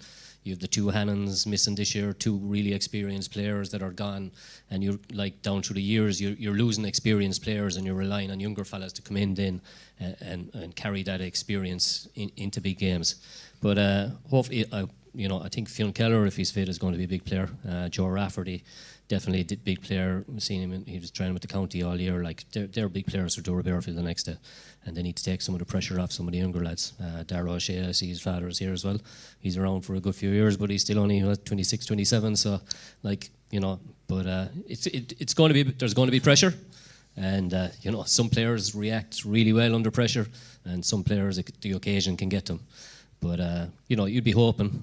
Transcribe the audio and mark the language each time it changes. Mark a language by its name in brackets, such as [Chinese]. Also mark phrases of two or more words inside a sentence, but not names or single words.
[English] You have the 2 Hannons missing this year, 2 really experienced players that are gone, and you're like down through the years, you're losing experienced players, and you're relying on younger fellas to come in then and carry that experience into big games. But hopefully, I think Fionn Keller, if he's fit, is going to be a big player. Joe Rafferty, definitely a big player. We've seen him, he was training with the county all year. Like they're big players for Doura Bearfield the next day, and they need to take some of the pressure off some of the younger lads. Darragh O'Shea, I see his father is here as well. He's around for a good few years, but he's still only 26, 27. So, but it's going to be, there's going to be pressure, and some players react really well under pressure, and some players the occasion can get them. But you'd be hoping.